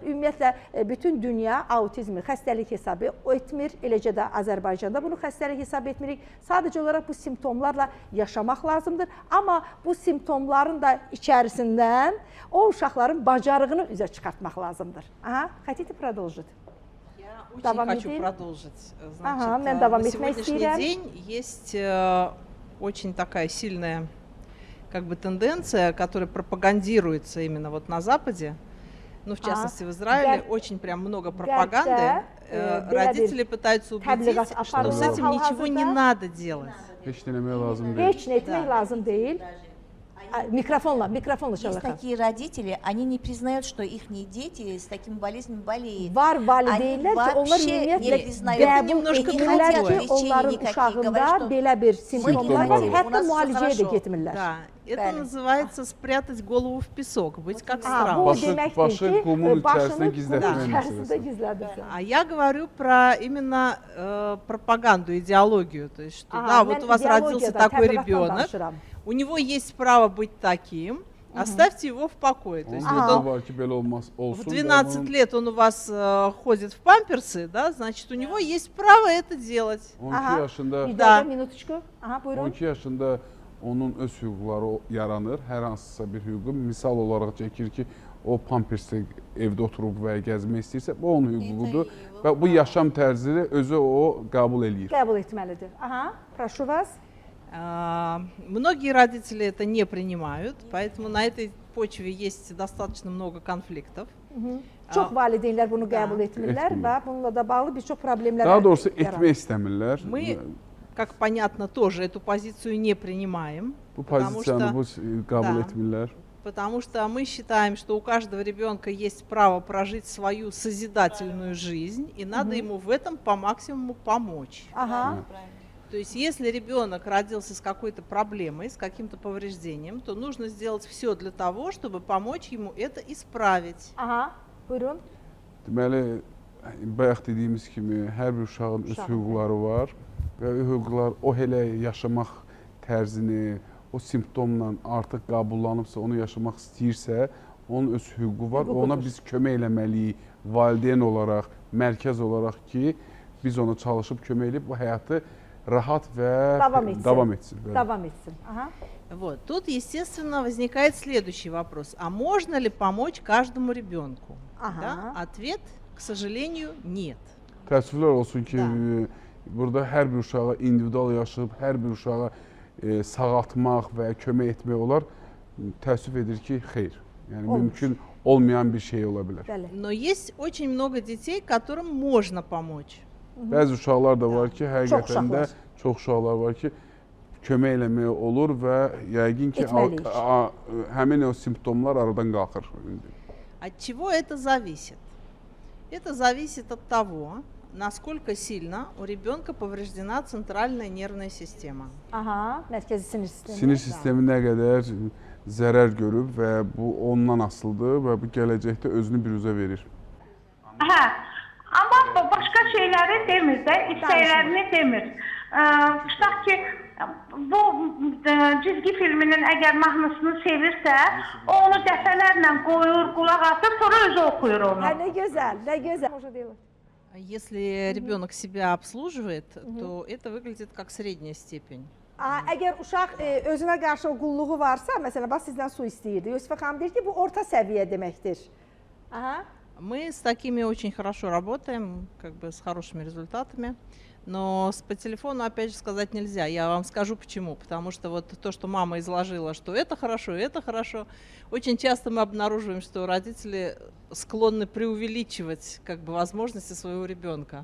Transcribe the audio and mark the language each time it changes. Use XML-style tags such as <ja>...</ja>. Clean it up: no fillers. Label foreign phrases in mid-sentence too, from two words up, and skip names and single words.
<az>Ümumiyyətlə, bütün dünya autizmi xəstəlik hesab etmir. Eləcə də Azərbaycanda bunu xəstəlik hesab etmirik. Sadəcə olaraq bu simptomlarla yaşamaq lazımdır. Amma bu simptomların da içərisindən o uşaqların bacarığını üzə çıxartmaq lazımdır.</az> <ru>Хотите продолжить? Очень хочу продолжить. Значит, на сегодняшний день есть очень такая сильная тенденция, которая пропагандируется именно вот на Западе, ну, в частности в Израиле, очень прям много пропаганды. Родители пытаются убедить, что с этим ничего не надо делать.</ru> <az>Heç eləmək lazım deyil. Heç etmək lazım deyil. Микрофонla</az> <ru>Есть такие родители, они не признают, что их дети с такими болезнями болеют.</ru> <az>Var valideynlər ki, onlar ümumiyyətlə qəbul etmirlər ki, onların uşağında belə bir simptomlar var, hətta müalicəyə də getmirlər.</az> <ru>Да, это называется спрятать голову в песок, быть как страус.</ru> <az>Bu deməkdir ki, başını içərisində gizlədirsən.</az> <ru>А я говорю про именно пропаганду, идеологию. То есть, что да, вот у вас родился такой ребенок, у него есть право быть таким, оставьте его в покое. То есть, в 12 лет он у вас ходит в памперсы, да, значит, у него есть право это делать.</ru> <az>12 yaşında,</az> <ru>да. Minutuşku. Buyurun.</ru> <az>12 yaşında onun öz hüquqları yaranır. Hər hansısa bir hüququ misal olaraq çəkir ki, o pampersdə evdə oturub və gəzmək istəyirsə, bu onun hüququdur və bu yaşam tərzini özü o qəbul eləyir. Qəbul etməlidir.</az> <ru>Прошу вас. Многие родители это не принимают, поэтому на этой почве есть достаточно много конфликтов.</ru> <az>Çox valideynlər bunu qəbul etmirlər və bununla da bağlı bir çox problemlər Daha doğrusu etmək istəmirlər.</az> <ru>Мы, как понятно, тоже эту позицию не принимаем.</ru> <az>Bu pozisiyanı qəbul etmirlər.</az> <ru>Потому что мы считаем, что у каждого ребенка есть право прожить свою созидательную жизнь, и надо ему в этом по максимуму помочь. То есть, если ребенок родился с какой-то проблемой, с каким-то повреждением, то нужно сделать все для того, чтобы помочь ему это исправить.</ru> <az>Buyurun. Deməli, bayaq dediyimiz kimi, hər bir uşağın öz hüquqları var və hüquqlar o elə yaşamaq tərzini, o simptomla artıq qəbullanıbsa, onu yaşamaq istəyirsə, onun öz hüququ var. Ona biz kömək eləməliyik, valideyn olaraq, mərkəz olaraq ki, biz ona çalışıb kömək edib bu həyatı rahat və davam etsin. Davam etsin.</az> <ru>Вот. Тут, естественно, возникает следующий вопрос. А можно ли помочь каждому ребенку? Да? Ответ, к сожалению, нет.</ru> <az>Təəssüflər olsun ki, burada hər bir uşağa individual yaşayıb, hər bir uşağa sağaltmaq və kömək etmək olar. Təəssüf edir ki, xeyr. Yəni, mümkün olmayan bir şey ola bilər.</az> <ru>Но есть очень много детей, которым можно помочь.</ru> <az>Bəzi uşaqlar da var ki, həqiqətən də çox uşaqlar var ki, kömək eləmək olur və yəqin ki, həmin o simptomlar aradan qalxır.</az> <ru>От чего это зависит? Это зависит от того, насколько сильно у ребенка повреждена центральная нервная система.</ru> <az>Mərkəzi sinir sistemi. Sinir sistemi nə qədər zərər görüb və bu ondan asılıdır və bu gələcəkdə özünü biruzə verir. Amma başqa şeyləri demir də, istəklərini demir. Tutaq ki, Bu cizgi filminin əgər mahnısını sevirsə, o onu dəfələrlə qoyur, qulaq asır, sonra özü oxuyur onu. Hə, nə gözəl, nə gözəl.</az> <ru>Можно делать. Если ребенок себя обслуживает, то это выглядит как средняя степень.</ru> <az>Əgər uşaq özünə qarşı o qulluğu varsa, məsələn, bax sizdən su istəyirdi. Yusif xanım deyir ki, bu orta səviyyə deməkdir. Aha.</az> <ru>Мы с такими очень хорошо работаем, как бы с хорошими результатами. Но по телефону, опять же, сказать нельзя. Я вам скажу почему. Потому что вот то, что мама изложила, что это хорошо, очень часто мы обнаруживаем, что родители склонны преувеличивать как бы возможности своего ребенка.</ru>